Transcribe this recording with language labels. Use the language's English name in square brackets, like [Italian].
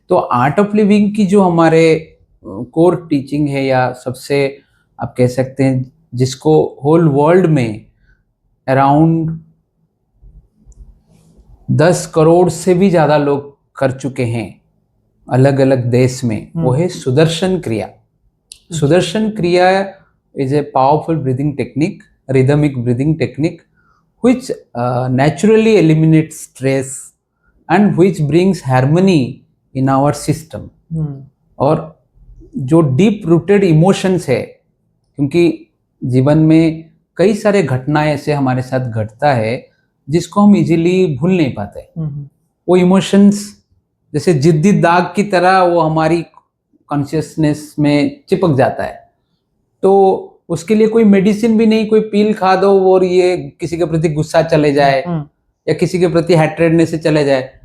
[Hindi] तो art of living की जो हमारे कोर टीचिंग है, या सबसे आप कह सकते हैं जिसको होल वर्ल्ड में अराउंड 10 करोड़ से भी ज्यादा लोग कर चुके हैं अलग अलग देश में, वो है सुदर्शन क्रिया। [English] Sudarshan Kriya is a powerful breathing technique, rhythmic breathing technique which naturally eliminates stress and which brings harmony in our system। [Hindi] और जो डीप रूटेड इमोशंस है, क्योंकि जीवन में कई सारे घटनाएं ऐसे हमारे साथ घटता है जिसको हम इजीली भूल नहीं पाते। वो इमोशंस जैसे जिद्दी दाग की तरह वो हमारी कॉन्शियसनेस में चिपक जाता है, तो उसके लिए कोई मेडिसिन भी नहीं, कोई पील खा दो और ये किसी के प्रति गुस्सा चले जाए या किसी के प्रति हैट्रेडनेस से चले जाए।